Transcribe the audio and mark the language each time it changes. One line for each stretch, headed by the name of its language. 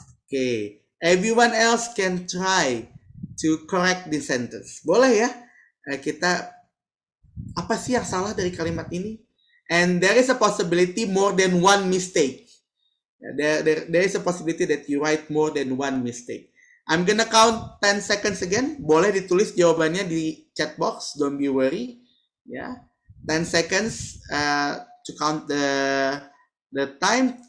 English: Okay, everyone else can try to correct the sentence.
Indonesian: Boleh ya? Kita apa sih yang salah dari kalimat ini?
English: And there is a possibility more than one mistake. There is a possibility that you write more than one mistake. I'm gonna count 10 seconds again.
Indonesian: Boleh ditulis jawabannya di chat box.
English: Don't be worry. Ya, 10 seconds to count the time.